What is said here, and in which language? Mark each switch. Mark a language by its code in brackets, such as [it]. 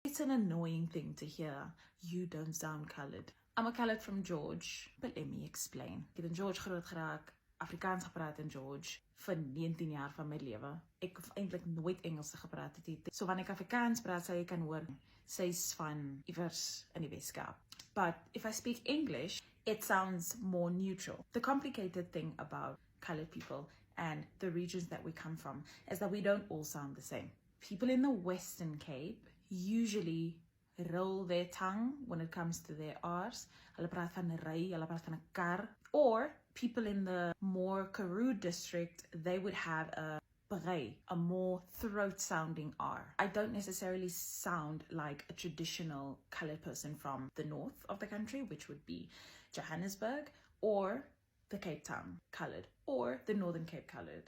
[en] It's an annoying thing to hear. You don't sound colored. I'm a colored from George, but let me explain. [af] Ek het in George groot geraak, Afrikaans gepraat in George vir 19 jaar van my lewe. Ek het eintlik nooit Engels gepraat het. So wanneer ek Afrikaans praat, sal jy kan hoor sy's van iewers in die Weskaap. [en] But if I speak English, it sounds more neutral. The complicated thing about colored people and the regions that we come from is that we don't all sound the same. People in the Western Cape usually roll their tongue when it comes to their R's. [af] Hulle praat van 'n ry, hulle praat van 'n kar. [en] Or people in the more Karoo district, they would have a brei, a more throat-sounding R. I don't necessarily sound like a traditional colored person from the north of the country, which would be Johannesburg, or the Cape Town colored, or the Northern Cape colored.